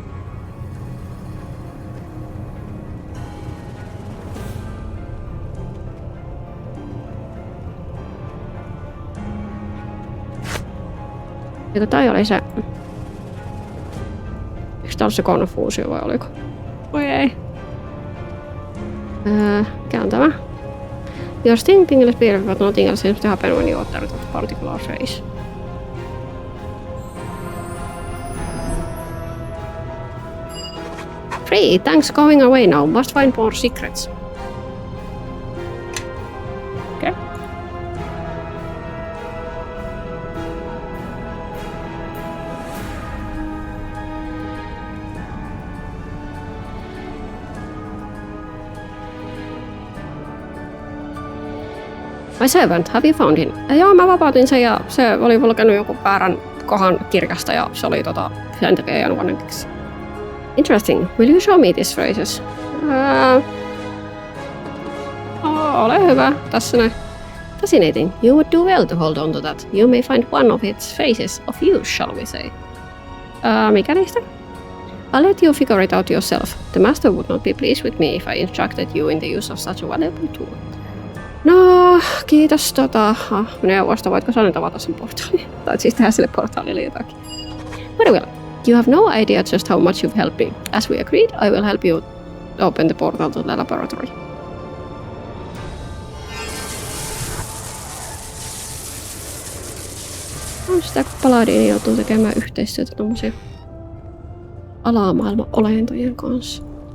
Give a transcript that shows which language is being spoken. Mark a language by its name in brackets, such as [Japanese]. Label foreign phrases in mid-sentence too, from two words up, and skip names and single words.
[Finnish] Eikö toi oli se... Eikö tää ollut se konfuusio vai oliko? Voi ei. Mikä on tämä? [English] Your sting is better but nothing else seems to happen when you utter that particular phrase. Free, thanks going away now. Must find more secrets. Okay. My servant, have you found him? [Finnish] Joo, mä vapautin sen ja se oli lukenut joku väärän kohan kirjasta ja se oli sen takia jäänyt vanhemmiksi. [English] Interesting. Will you show me these phrases? [Finnish] Ole hyvä. Tässä näin. [English] Fascinating. You would do well to hold on to that. You may find one of its phases of use, shall we say. [Finnish] Mikä niistä? [English] I'll let you figure it out yourself. The master would not be pleased with me if I instructed you in the use of such a valuable tool. [Finnish] No, kiitos neuvosta. Voitko sä nyt avata sen portaalin? Tai siis tehdä sille portaalille jotakin. [English] Very well. You have no idea just how much you've helped me. As we agreed, I will help you open the portal to the laboratory. [Finnish] On sitä, kun Paladini joutuu tekemään yhteistyötä tommosia alamaailman olentojen kanssa.